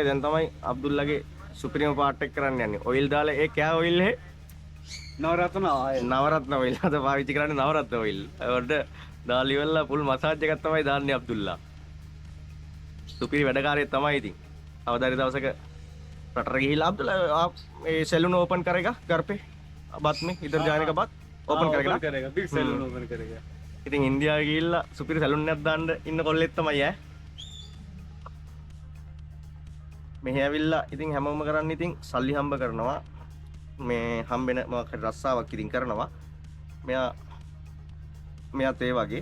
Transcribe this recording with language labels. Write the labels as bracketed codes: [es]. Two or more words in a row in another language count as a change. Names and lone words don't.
[si] දැන් තමයි අබ්දුල්ලාගේ සුපිරිම පාර්ට් එක කරන්න යන්නේ. ඔයිල් දාලා ඒ කෑ ඔයිල් හේ නවරත්න ඔයිල් අද පාවිච්චි කරන්නේ නවරත්න ඔයිල්. ඒවට දාලා ඉවරලා ෆුල් මසාජ් එකක් තමයි දාන්නේ අබ්දුල්ලා. සුපිරි වැඩකාරයෙක් තමයි ඉතින්. අවදාරි දවසක රටට ගිහිල්ලා [hi] अब्दुल्ला आप ये सैलून ओपन करेगा घर पे बात में इधर जाने का बाद ओपन करेगा बिग सैलून ओपन करेगा. [si] ඉතින් ඉන්දියාවේ ගිහිල්ලා සුපිරි සැලුන් එකක් දාන්න ඉන්න කොල්ලෙක් තමයි ඈ. මෙහි ඇවිල්ලා ඉතින් හැමෝම කරන්නේ ඉතින් සල්ලි හම්බ කරනවා. මේ හම්බෙන මොකක් හරි රස්සාවක් ඉතින් කරනවා. මෙයාත් ඒ වගේ.